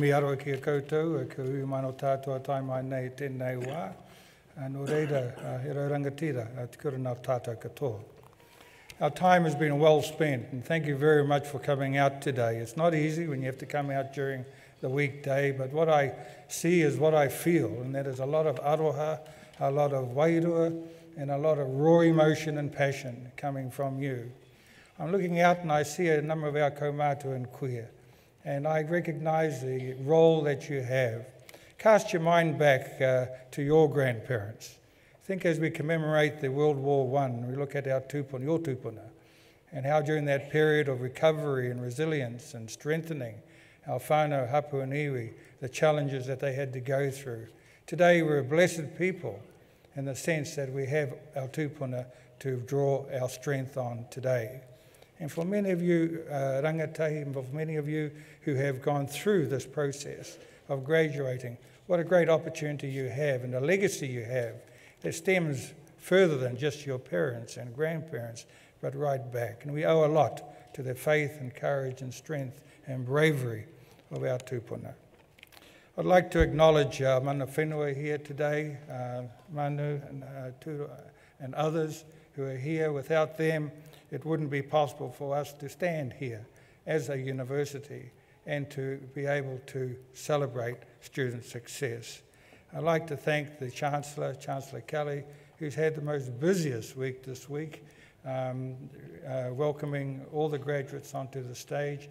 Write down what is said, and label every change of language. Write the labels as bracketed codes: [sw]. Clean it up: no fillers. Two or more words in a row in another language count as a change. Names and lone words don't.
[mi] mi aroa ki a koutou, ka hui mano tātou a tai mai nei tēnei wā. Nō reira, he rau rangatira, te kura nā tātou katoa. [en] Our time has been well spent, and thank you very much for coming out today. It's not easy when you have to come out during the weekday, but what I see is what I feel, and that is a lot of aroha, a lot of wairua, and a lot of raw emotion and passion coming from you. I'm looking out and I see a number of our kaumātua and queer, and I recognise the role that you have. Cast your mind back to your grandparents. Think as we commemorate the World War I, we look at our tupuna, your tupuna, and how during that period of recovery and resilience and strengthening our [mi] whānau, hapu [en] and iwi, the challenges that they had to go through. Today we're a blessed people in the sense that we have our tupuna to draw our strength on today. And for many of you, rangatahi, and for many of you who have gone through this process of graduating, what a great opportunity you have and a legacy you have that stems further than just your parents and grandparents, but right back. And we owe a lot to the faith and courage and strength and bravery of our tupuna. I'd like to acknowledge [mi] mana whenua [en] here today, Manu and others who are here. Without them, it wouldn't be possible for us to stand here as a university and to be able to celebrate student success. I'd like to thank the Chancellor, Chancellor Kelly, who's had the most busiest week this week, welcoming all the graduates onto the stage.